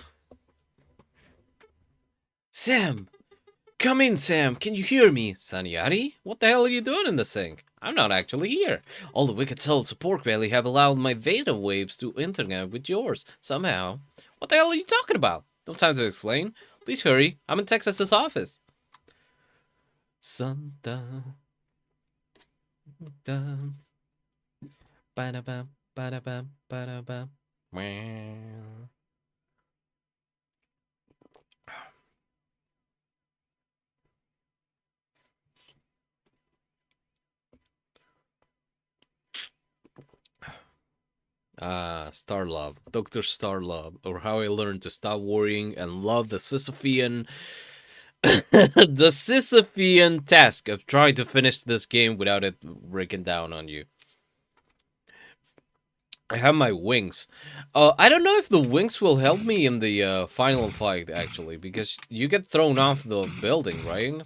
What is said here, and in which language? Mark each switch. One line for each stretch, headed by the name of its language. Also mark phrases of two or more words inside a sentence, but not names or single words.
English: Sam, come in, Sam. Can you hear me, Saniari? What the hell are you doing in the sink? I'm not actually here. All the wicked souls of Pork Belly have allowed my data waves to internet with yours somehow. What the hell are you talking about? No time to explain. Please hurry. I'm in Texas's office. Santa. Da, ba-da-bam, ba-da-bam, ba-da-bam. Meow. Ah, Starlove, Dr. Starlove, or how I learned to stop worrying and love the Sisyphean the Sisyphean task of trying to finish this game without it breaking down on you. I have my wings. I don't know if the wings will help me in the final fight actually, because you get thrown off the building, right?